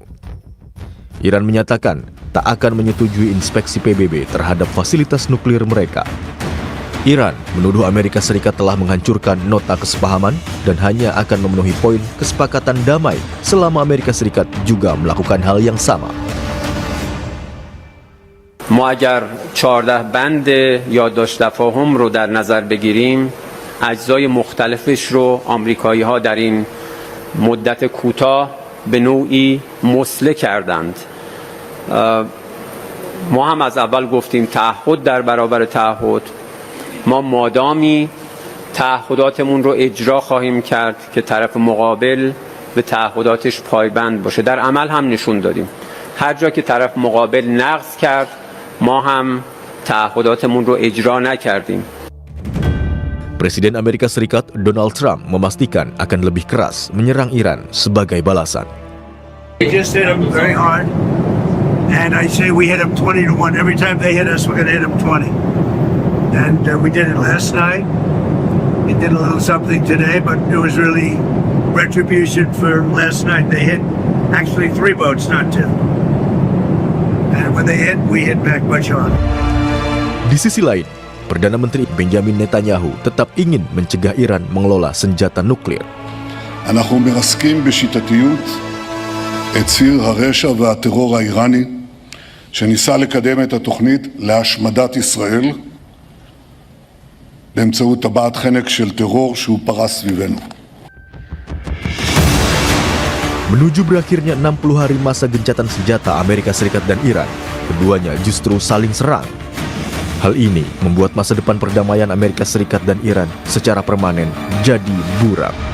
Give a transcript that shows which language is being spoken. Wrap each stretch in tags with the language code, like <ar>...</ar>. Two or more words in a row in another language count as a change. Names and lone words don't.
<id>Iran menyatakan tak akan menyetujui inspeksi PBB terhadap fasilitas nuklir mereka. Iran menuduh Amerika Serikat telah menghancurkan nota kesepahaman dan hanya akan memenuhi poin kesepakatan damai selama Amerika Serikat juga melakukan hal yang sama.</id> <fa>ما اگر 14 بند یادداشت تفاهم رو در نظر بگیریم اجزای مختلفش رو آمریکایی‌ها در این مدت کوتاه به نوعی مسله کردند. ما هم از اول گفتیم تعهد در برابر تعهد، ما مادامی تعهداتمون رو اجرا خواهیم کرد که طرف مقابل به تعهداتش پایبند باشه. در عمل هم نشون دادیم هر جا که طرف مقابل نقض کرد ما هم تعهداتمون رو اجرا نکردیم.</fa> <id>Presiden Amerika Serikat Donald Trump memastikan akan lebih keras menyerang Iran sebagai balasan.</id> <en>We just hit them very hard, and I say we hit them 20-1. Every time they hit us, we're going to hit them 20. And we did it last night. We did a little something today, but it was really retribution for last night. They hit actually 3 boats, not 2. And when they hit, we hit back much harder.</en> <id>Di sisi lain, Perdana Menteri Benjamin Netanyahu tetap ingin mencegah Iran mengelola senjata nuklir.</id> <he>אנחנו מרסקים בשיטתיות את ציר הרשע והטרור האיראני שניסה לקדם את התוכנית להשמדת ישראל באמצעות טבעת חנק של טרור שהוא פרס סביבנו.</he> <id>Menuju berakhirnya 60 hari masa gencatan senjata Amerika Serikat dan Iran, keduanya justru saling serang. Hal ini membuat masa depan perdamaian Amerika Serikat dan Iran secara permanen jadi buram.</id>